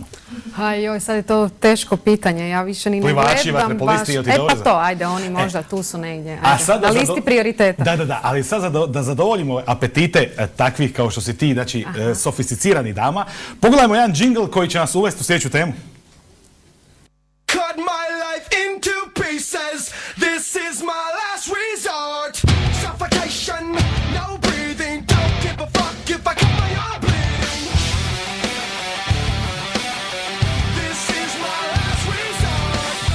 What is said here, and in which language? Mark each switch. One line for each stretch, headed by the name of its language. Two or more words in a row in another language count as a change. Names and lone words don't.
Croatian: Joj, sad je to teško pitanje, ja više ni ne gledam baš. Plivači, vaterpolisti, jel ti dobro? Pa to, ajde, oni možda tu su negdje. Na listi prioriteta. Da, ali sad da zadovoljimo apetite takvih kao što si ti, znači sofisticirani dama, pogledajmo jedan džingl koji će nas uvesti u sljedeću temu.
English: Cut my life into pieces. This is my last resort. Suffocation, no breathing. Don't give a fuck if I cut my arm bleeding. This is my last resort.